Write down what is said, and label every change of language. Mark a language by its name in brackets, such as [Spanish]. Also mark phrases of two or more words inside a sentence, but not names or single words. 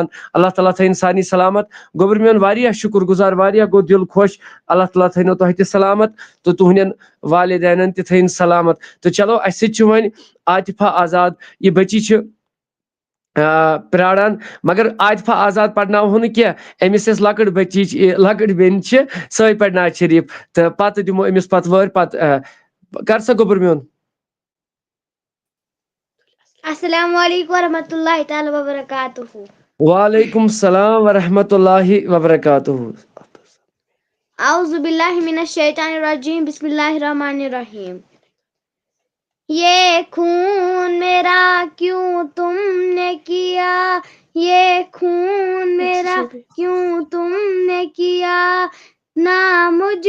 [Arabic] اللہ تعالیٰ [Kashmiri] تھٲیِن سارنٕے سلامت گوٚبُر میون واریاہ شُکر گُزار واریاہ گوٚو دِل خۄش [Arabic] اللہ تعالیٰ [Kashmiri] تھٲینو تۄہہِ تہِ سلامت تہٕ تُہنٛدٮ۪ن والدینن تہِ تھٲیِن سلامت تہٕ چلو اَسہِ سۭتۍ چھُ وۄنۍ عاطفہ آزاد یہِ بٔچی چھِ پیاران مگر عاطفہ آزاد پرناوہو نہٕ کینٛہہ أمِس یۄس لۄکٕٹ بٔچی چھِ لۄکٕٹ بیٚنہِ چھِ سۄے پرناوِ شریٖف تہٕ پتہٕ دِمو أمِس پتہٕ وٲرۍ پتہٕ کر سا گوٚبُر میون [Arabic] السلام علیکم ورحمۃ اللہ تعالیٰ وبرکاتہ وعلیکم السلام ورحمۃ اللہ وبرکاتہ اعوذ باللہ من الشیطان الرجیم بسم اللہ الرحمن الرحیم [Urdu] یہ خون میرا کیوں تم نے کیا یہ خون میرا کیوں تم نے کیا نہ مجھ